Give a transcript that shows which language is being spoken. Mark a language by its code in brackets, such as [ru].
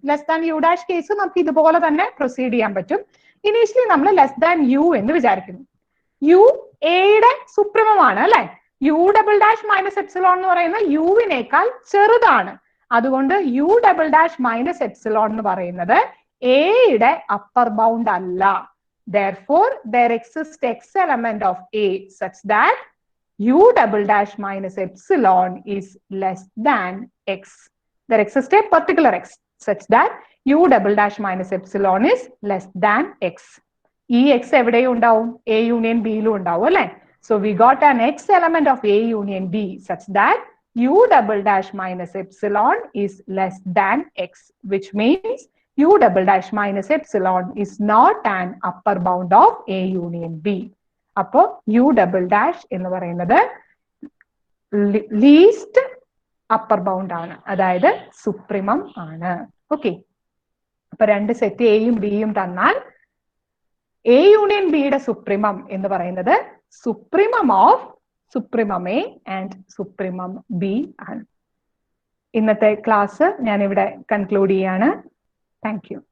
[ml] Less than you dash case നമുക്ക് ഇതുപോലെ തന്നെ പ്രൊസീഡ് ചെയ്യാൻ പറ്റും. ഇനീഷ്യലി നമ്മൾ ലെസ് ദാൻ യു എന്ന് വിചാരിക്കുന്നു. യു എയുടെ സുപ്രീമമാണ് അല്ലെ. U double dash minus epsilon എന്ന് പറയുന്നത് യുവിനേക്കാൾ ചെറുതാണ്. അതുകൊണ്ട് U double dash minus epsilon എന്ന് പറയുന്നത് എയുടെ അപ്പർ ബൗണ്ട് അല്ല. [en] Therefore, there exists x element of A such that u double dash minus epsilon is less than x. There exists a particular x such that u double dash minus epsilon is less than x. [ml] ഈ x എവിടെയും ഉണ്ടാവും? A union B യിലും ഉണ്ടാവും അല്ലെ. [en] So we got an x element of A union B such that u double dash minus epsilon is less than x, which means u double dash minus epsilon is not an upper bound of A union B. [ml] അപ്പോ u double dash എന്ന് പറയുന്നത് least upper bound ആണ്, അതായത് supremum ആണ്. Okay, അപ്പൊ രണ്ട് set എയും ബിയും തന്നാൽ എ യൂണിയൻ ബിയുടെ സുപ്രീമം എന്ന് പറയുന്നത് supremum of supremum A and supremum B ആണ്. ഇന്നത്തെ ക്ലാസ് ഞാൻ ഇവിടെ കൺക്ലൂഡ് ചെയ്യാണ്. [en] Thank you.